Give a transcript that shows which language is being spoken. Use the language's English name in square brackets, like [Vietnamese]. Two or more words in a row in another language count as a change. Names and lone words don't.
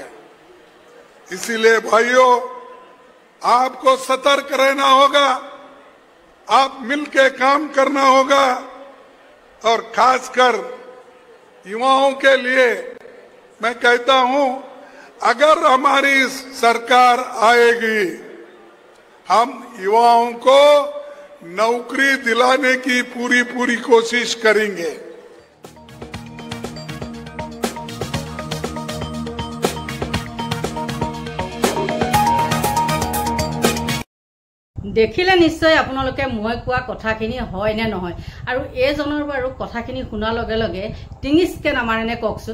[Hindi] इसीलिए भाइयों, आपको सतर्क रहना होगा, आप मिलके काम करना होगा, और खासकर युवाओं के लिए मैं कहता हूं, अगर हमारी सरकार आएगी, हम युवाओं को नौकरी दिलाने की पूरी कोशिश करेंगे। [Assamese] দেখিলে নিশ্চয় আপোনালোকে মই কোৱা কথাখিনি হয় নে নহয়, আৰু এইজনৰ বাৰু কথাখিনি শুনাৰ লগে লগে টিঙিচকে নামাৰেনে কওকচোন।